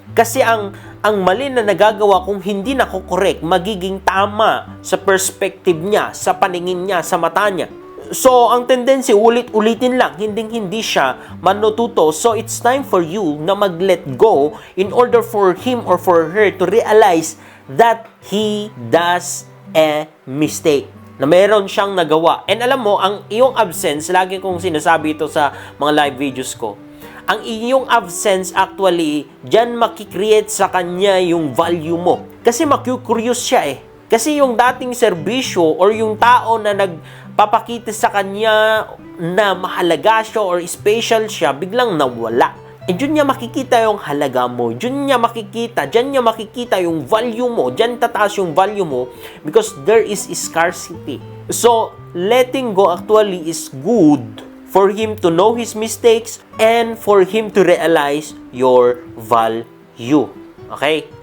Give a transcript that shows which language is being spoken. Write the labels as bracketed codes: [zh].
[tl] Kasi ang mali na nagagawa kung hindi nako-correct, magiging tama sa perspective niya, sa paningin niya, sa mata niya. So, ang tendency, ulit-ulitin lang, hindi siya manututo. [en] So, it's time for you na mag-let go in order for him or for her to realize that he does a mistake, [tl] na meron siyang nagawa. And alam mo, ang iyong absence, lagi kong sinasabi ito sa mga live videos ko, ang iyong absence actually, dyan makikreate sa kanya yung value mo. Kasi maku-curious siya eh. Kasi yung dating serbisyo or yung tao na nagpapakita sa kanya na mahalaga siya or special siya, biglang nawala. And dyan niya makikita yung halaga mo. Dyan niya makikita yung value mo. Dyan tataas yung value mo [en] because there is scarcity. So, letting go actually is good for him to know his mistakes and for him to realize your value. Okay?